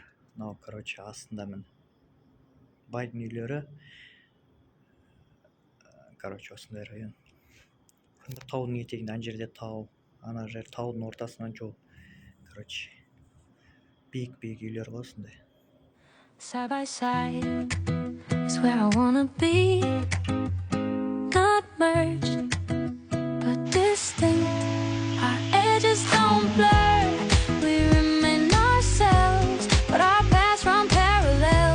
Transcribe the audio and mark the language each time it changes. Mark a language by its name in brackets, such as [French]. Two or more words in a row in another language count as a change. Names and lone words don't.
[Kazakh] Мынау, короче, астында міне байдың үйлері. Короче, осындай район. Анда таудың етегінде, ана жерде тау, ана жер таудың ортасынан жол. Короче, биік-биік үйлер ғой осындай. [English] Side by side is where I wanna be. Not merged, but distinct. Our edges don't blur. We remain ourselves, but our paths run parallel.